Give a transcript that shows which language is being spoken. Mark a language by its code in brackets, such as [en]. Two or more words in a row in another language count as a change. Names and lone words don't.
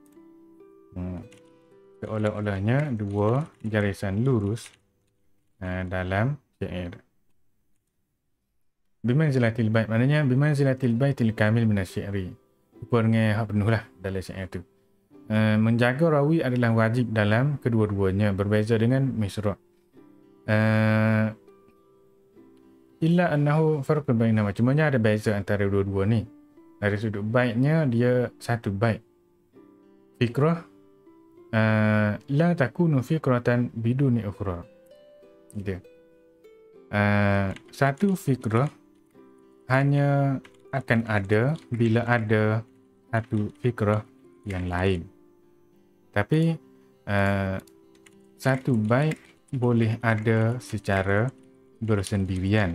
[ms] Seolah-olahnya dua garisan lurus dalam syair. [ar] بمنزلة البيت, [ms] maknanya [ar] بمنزلة البيت الكامل من الشعر, [ms] serupa dengan hak penuh lah dalam syair tu. Menjaga rawi adalah wajib dalam kedua-duanya, berbeza dengan misra'. [ar] إلا أنه فرق بينهما, [ms] cumanya ada beza antara dua-dua ni. Dari sudut baitnya dia satu bait. [ar] فكرة لا تكون فكرة بدون أخرى. [ms] Gitu. Satu fikrah hanya akan ada bila ada satu fikrah yang lain. Tapi satu bait boleh ada secara bersendirian.